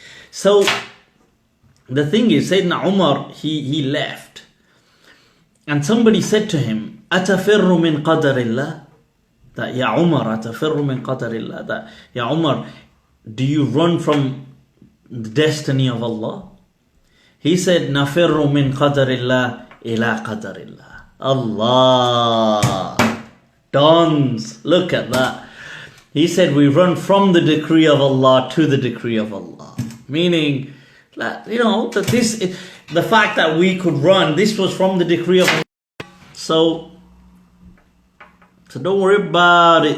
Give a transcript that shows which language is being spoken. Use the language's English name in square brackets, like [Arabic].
[English] So the thing is, Sayyidina Umar, he left. And somebody said to him, [Arabic] أَتَفِرُّ مِنْ قَدَرِ اللَّهِ, [English] that, Ya Umar, أَتَفِرُّ مِنْ قَدَرِ اللَّهِ, that, Ya Umar, do you run from the destiny of Allah? He said, [Arabic] نَفِرُّ مِنْ قَدَرِ اللَّهِ إِلَىٰ قَدَرِ اللَّهِ. [English] Allah. Dons. Look at that. He said we run from the decree of Allah to the decree of Allah. Meaning that, you know, that the fact that we could run, this was from the decree of Allah. So don't worry about it.